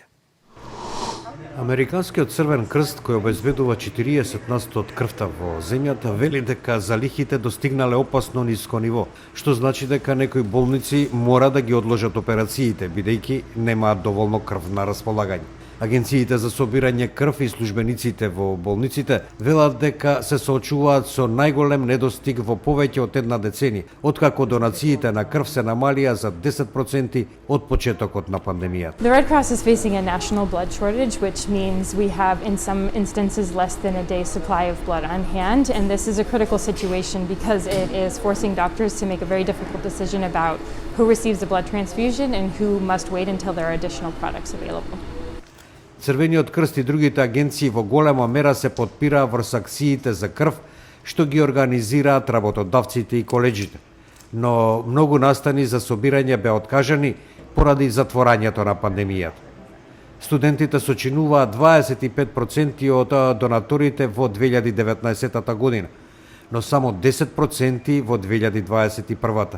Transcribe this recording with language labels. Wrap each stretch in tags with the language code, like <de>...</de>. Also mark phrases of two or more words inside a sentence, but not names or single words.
<mk>Американскиот Црвен крст, кој обезбедува 40% од крвта во земјата, вели дека залихите достигнале опасно ниско ниво, што значи дека некои болници мора да ги одложат операциите, бидејќи немаат доволно крв на располагање. Агенциите за собирање крв и службениците во болниците велат дека се соочуваат со најголем недостиг во повеќе од една деценија, откако донациите на крв се намалија за 10% од почетокот на пандемијата.</mk> <en>The Red Cross is facing a national blood shortage, which means we have in some instances less than a day's supply of blood on hand, and this is a critical situation because it is forcing doctors to make a very difficult decision about who receives a blood transfusion and who must wait until there are additional products available.</en> <mk>Црвениот крст и другите агенции во голема мера се потпираа врз акциите за крв, што ги организираат работодавците и колеџите. Но многу настани за собирање беа откажани поради затворањето на пандемијата. Студентите сочинуваат 25% од донаторите во 2019 година, но само 10% во 2021.</mk>